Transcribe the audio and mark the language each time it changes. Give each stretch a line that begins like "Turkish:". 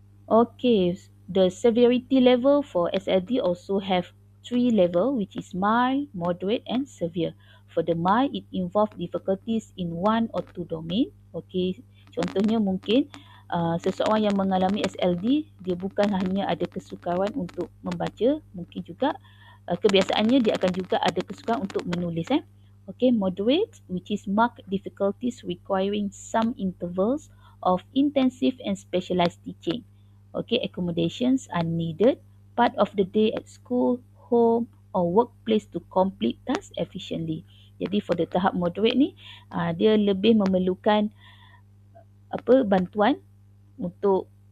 English: Okay, the severity level for SLD also have 3 level, which is mild, moderate and severe. For the mild, it involves difficulties in one or two domain.
Malay: Okay, contohnya mungkin seseorang yang mengalami SLD, dia bukan hanya ada kesukaran untuk membaca, mungkin juga kebiasaannya dia akan juga ada kesukaran untuk menulis.
English: Okay, moderate, which is marked difficulties requiring some intervals of intensive and specialized teaching. Okay, accommodations are needed part of the day at school, home or workplace to complete tasks efficiently.
Malay: Jadi
English: for the
Malay: tahap moderate ni, dia lebih memerlukan bantuan untuk